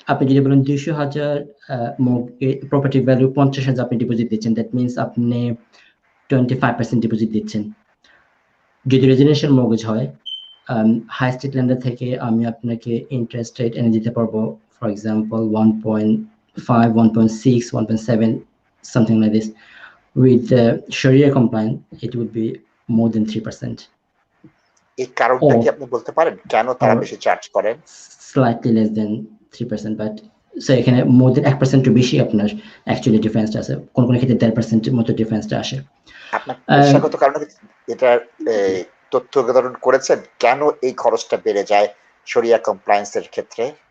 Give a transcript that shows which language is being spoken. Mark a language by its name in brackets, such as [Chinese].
[Bangla] আপনি যদি বলেন 200,000 প্রপার্টি ভ্যালু 50,000 আপনি ডিপোজিট দিচ্ছেন, দ্যাট মিনস আপনি 25% ডিপোজিট দিচ্ছেন। যদি রেজিডেন্সিয়াল মর্গেজ হয়, হাই স্ট্রিট ল্যান্ডার থেকে আমি আপনাকে ইন্টারেস্ট রেট এনে দিতে পারবো, for example 1.5, 1.6, 1.7, [English] something like this. With Sharia compliant, it would be more than 3%. [Bangla] এই কারণটা [English] Or [Bangla] কি আপনি বলতে পারেন কেন তারা [English] or [Bangla] বেশি চার্জ করেন? [English] slightly less than 3%, but so [Bangla] এখানে [English] more than 1% [Bangla] টু বেশি আপনার অ্যাকচুয়ালি ডিফারেন্সটা আছে, কোন কোন ক্ষেত্রে 1.5% মতো ডিফারেন্সটা আসে। আপনার পেশাগত কারণে এটার তথ্য উদাহরণ করেছেন কেন এই খরচটা বেড়ে যায় শরিয়া কমপ্লায়েন্সের ক্ষেত্রে?